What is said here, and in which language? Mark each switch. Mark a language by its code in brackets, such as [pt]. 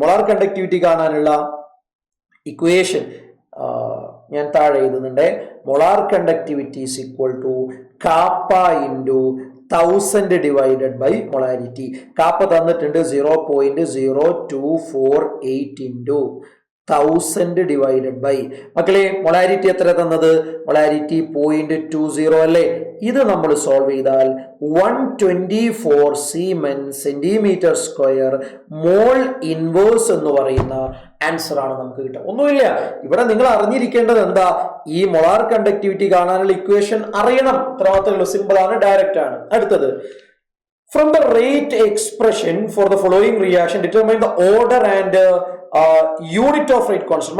[ml] Molar conductivity കാണാനുള്ള equation ഞാൻ താഴെ എഴുതുന്നുണ്ട്. [en] Molar conductivity is equal to kappa into 1000 divided by molarity. [ml] Kappa തന്നിട്ടുണ്ട് 0.0248 [en] into 1000 divided by [ml] മക്കളെ മൊളാരിറ്റി എത്ര തന്നത്? മൊളാരിറ്റി 0.20 അല്ലേ? ഇത് നമ്മൾ സോൾവ് ചെയ്താൽ 124 Siemens centimetre square mole inverse എന്ന് പറയുന്ന ആൻസർ ആണ് നമുക്ക് കിട്ടുക. ഒന്നുമില്ല, ഇവിടെ നിങ്ങൾ അറിഞ്ഞിരിക്കേണ്ടത് എന്താ? ഈ മൊളാർ കണ്ടക്ടിവിറ്റി കാണാനുള്ള ഇക്വേഷൻ അറിയണം. ഇത്ര മാത്രമേ ഉള്ളൂ. സിമ്പിൾ ആണ്, ഡയറക്റ്റ് ആണ്. അടുത്തത്, [en] from the rate expression for the following reaction determine the order and unit of rate constant.